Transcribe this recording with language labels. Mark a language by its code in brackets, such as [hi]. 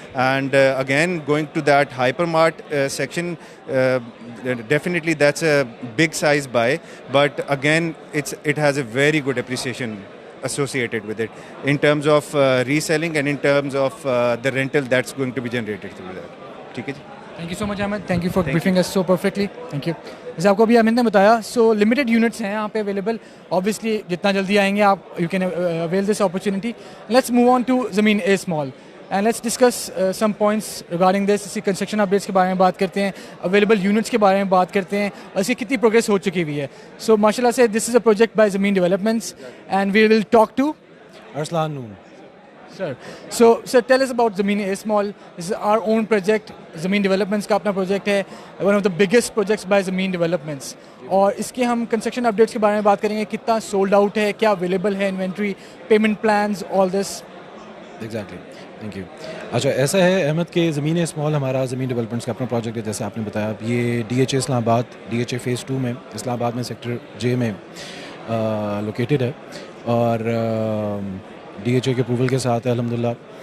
[en] And again going to that hyper mart section, definitely that's a big size buy, but again it has a very good appreciation associated with it in terms of reselling and in terms of the rental that's going to be generated through that. [ur] ٹھیک ہے جی, [en] Thank you so much Ahmed, thank you for briefing us so perfectly, thank you. [ur] جیسے آپ کو ابھی احمد نے بتایا, so limited units ہیں یہاں پہ اویلیبل. آبویسلی جتنا جلدی آئیں گے آپ, [en] You can avail this opportunity. Let's move on to Zameen A Small and let's discuss some points regarding this. [ur] اسی کنسٹرکشن اپڈیٹس کے بارے میں بات کرتے ہیں, اویلیبل یونٹس کے بارے میں بات کرتے ہیں, اور اس کی کتنی پروگریس ہو چکی ہوئی ہے. [en] So ماشاء اللہ سے this is a project by Zameen Developments and we will talk to Arslan Noon. Sir, so tell us about Zameen A Small. This is our own project. Zameen Developments [ur] کا اپنا project ہے, [en] one of the biggest projects by Zameen Developments. [ur] اور اس کے ہم construction updates کے بارے میں بات کریں گے, کتنا سولڈ آؤٹ ہے, کیا اویلیبل ہے inventory, payment plans, [en] All this. Exactly, thank you. [ur] اچھا ایسا ہے احمد کہ زمین اسمال ہمارا زمین ڈیولپمنٹس کا اپنا پروجیکٹ ہے. جیسے آپ نے بتایا, یہ ڈی ایچ اے اسلام آباد, ڈی ایچ اے فیز 2 میں اسلام آباد میں سیکٹر جے میں لوکیٹڈ ہے, اور ڈی ایچ اے کے اپروول کے ساتھ ہے الحمد للہ.